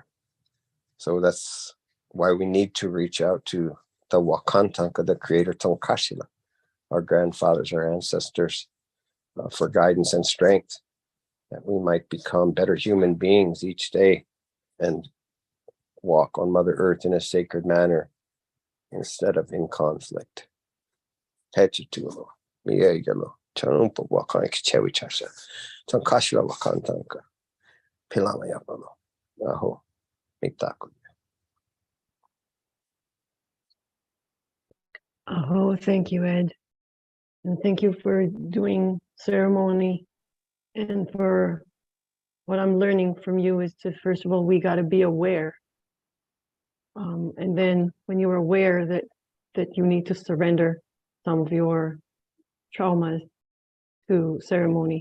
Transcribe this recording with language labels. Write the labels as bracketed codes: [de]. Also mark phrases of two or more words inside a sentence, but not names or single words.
[en] So that's why we need to reach out to the Wakantanka, the creator Tonkashila, our grandfathers, our ancestors, for guidance and strength, that we might become better human beings each day and walk on Mother Earth in a sacred manner instead of in conflict. [lkt] Hechitulo, Miegalo, Chanumpa Wakan Kichewi Chasha, Tonkashila Wakantanka, Pilama Yapalo, Aho, Mitaku. [en] Oh, thank you, Ed. And thank you for doing ceremony, and for what I'm learning from you is to, first of all, we got to be aware. And then when you're aware that you need to surrender some of your traumas to ceremony.